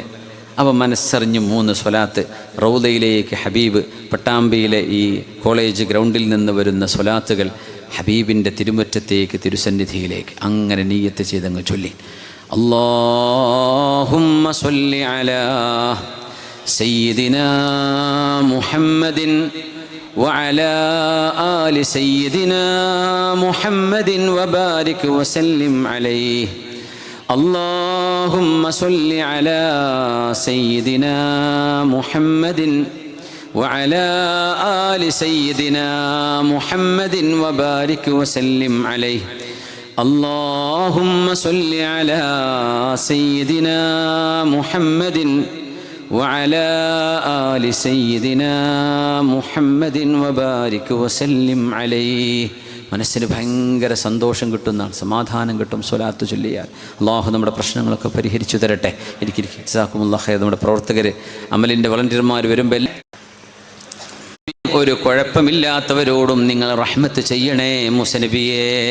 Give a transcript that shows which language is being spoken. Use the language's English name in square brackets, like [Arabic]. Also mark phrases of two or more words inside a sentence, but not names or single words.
[Malayalam] അവ മനസ്സറിഞ്ഞ് 3 സ്വലാത്ത് റൗദയിലേക്ക് ഹബീബ് പട്ടാമ്പിയിലെ ഈ കോളേജ് ഗ്രൗണ്ടിൽ നിന്ന് വരുന്ന സ്വലാത്തുകൾ ഹബീബിൻ്റെ തിരുമുറ്റത്തേക്ക് തിരുസന്നിധിയിലേക്ക് അങ്ങനെ നിയ്യത്ത് ചെയ്തങ്ങ് ചൊല്ലി. [Arabic] اللهم صل على سيدنا محمد وعلى آل سيدنا محمد وبارك وسلم عليه. اللهم صل على سيدنا محمد وعلى آل سيدنا محمد وبارك وسلم عليه. اللهم صل على سيدنا محمد وعلى آل سيدنا محمد وبارك وسلم عليه. [Malayalam] മനസ്സിന് ഭയങ്കര സന്തോഷം കിട്ടുന്നതാണ്, സമാധാനം കിട്ടും സ്വലാത്ത് ചൊല്ലിയാൽ. അള്ളാഹു നമ്മുടെ പ്രശ്നങ്ങളൊക്കെ പരിഹരിച്ചു തരട്ടെ. [Arabic] جزاكم الله خير. [Malayalam] നമ്മുടെ പ്രവർത്തകർ അമലിൻ്റെ വളണ്ടിയർമാർ വരുമ്പോൾ ഒരു കുഴപ്പമില്ലാത്തവരോടും നിങ്ങൾ റഹ്മത്ത് ചെയ്യണേ മൂസനബിയേ.